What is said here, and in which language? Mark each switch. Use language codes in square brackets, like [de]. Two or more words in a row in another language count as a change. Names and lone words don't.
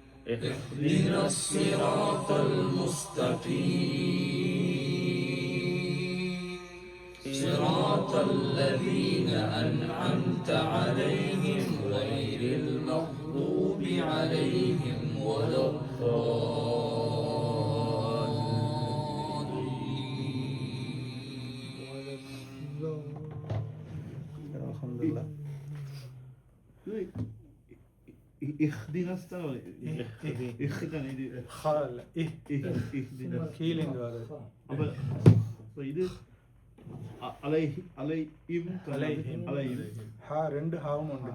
[ar] اهدنا الصراط المستقيم صراط الذين أنعمت عليهم غير المغضوب عليهم ولا الضالين. [ta] அல்ஹம்துலில்லாஹ். இஹ்தினஸ் தான் இஹ்தின இது ஹால் இஹ்தின கீழேந்து வருது. அப்ப இது அலைஹிம் ஹா ரெண்டு ஹாவும் உண்டு.